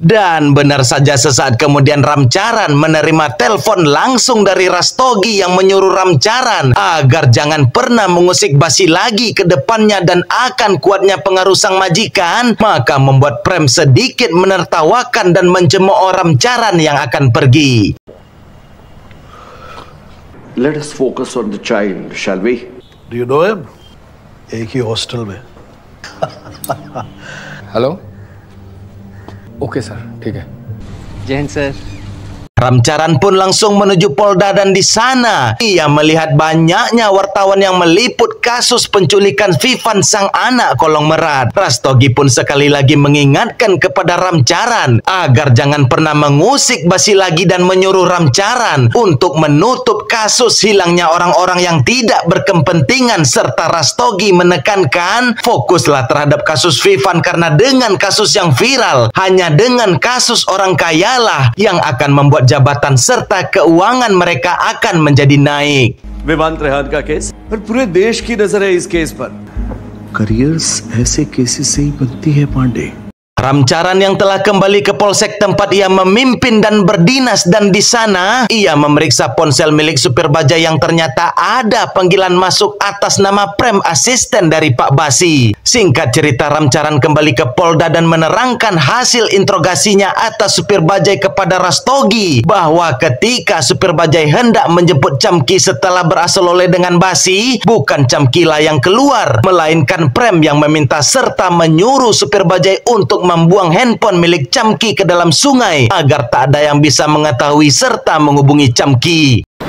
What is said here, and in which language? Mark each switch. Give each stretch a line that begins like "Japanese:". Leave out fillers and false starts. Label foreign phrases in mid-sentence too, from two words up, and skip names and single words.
Indonesian: Dan benar saja, sesaat kemudian Ramcaran menerima telepon langsung dari Rastogi yang menyuruh Ramcaran agar jangan pernah mengusik Basi lagi ke depannya, dan akan kuatnya pengaruh sang majikan, maka membuat Prem sedikit menertawakan dan mencemooh Ramcaran yang akan pergi.
English: Let us focus on the child, shall we? Do you know him?
Hindi: एक ही हॉस्टल में।
English: Hello, okay
Hindi: सर, ठीक है। जय हिंद सर।
Indonesian: Ramcaran pun langsung menuju Polda, dan di sana ia melihat banyaknya wartawan yang meliput kasus penculikan Vivan sang anak konglomerat. Rastogi pun sekali lagi mengingatkan kepada Ramcaran agar jangan pernah mengusik Basi lagi dan menyuruh Ramcaran untuk menutup kasus hilangnya orang-orang yang tidak berkepentingan, serta Rastogi menekankan fokuslah terhadap kasus Vivan karena dengan kasus yang viral hanya dengan kasus orang kayalah yang akan membuat jabatan serta keuangan mereka akan menjadi naik.
Hindi: विवांत रेहान का केस और पूरे देश की नजर है इस केस पर। करियर्स ऐसे केसेस से ही बनती है पांडे।
Indonesian: Ramcaran yang telah kembali ke polsek tempat ia memimpin dan berdinas, dan di sana ia memeriksa ponsel milik supir bajai yang ternyata ada panggilan masuk atas nama Prem, asisten dari Pak Basi. Singkat cerita, Ramcaran kembali ke Polda dan menerangkan hasil interogasinya atas supir bajai kepada Rastogi bahwa ketika supir bajai hendak menjemput Chamki setelah berasal oleh dengan Basi, bukan Chamki lah yang keluar, melainkan Prem yang meminta serta menyuruh supir bajai untuk membuang handphone milik Chamki ke dalam sungai agar tak ada yang bisa mengetahui serta menghubungi Chamki.